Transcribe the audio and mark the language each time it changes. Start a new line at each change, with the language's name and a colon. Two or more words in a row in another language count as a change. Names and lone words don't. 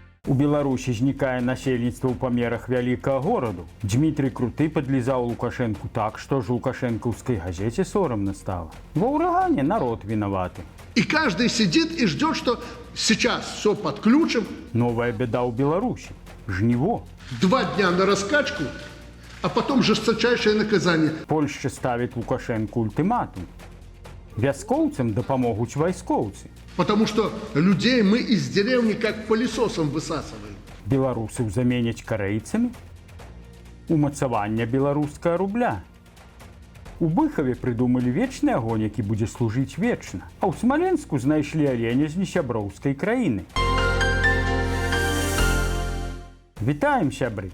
Belarusian: У Беларусі знікае насельніцтва ў памерах вялікага гораду. Дмітрий Круты подлізаў Лукашенку так, што ж лукашэнкаўскай газете сорамна стала. Ва ўрагане народ вінаваты.
Russian: И каждый сидит и ждет, что сейчас все подключим.
Belarusian: Новая беда ў Беларусі. Жніво.
Russian: 2 дня на раскачку, а потом жесточайшее наказание.
Belarusian: Польшча ставіць Лукашенку ультыматум. Вяскоўцам дапамогуць вайскоўцы.
Russian: Потому что людей мы из деревни как пылесосом высасываем.
Belarusian: Беларусаў заменяць карэйцамі. Умацаванне беларускага рубля. У Быхаве прыдумалі вечны агонь, які будзе служыць вечна. А ў Смаленску знайшлі аленя з несяброўскай краіны. Вітаем, сябры!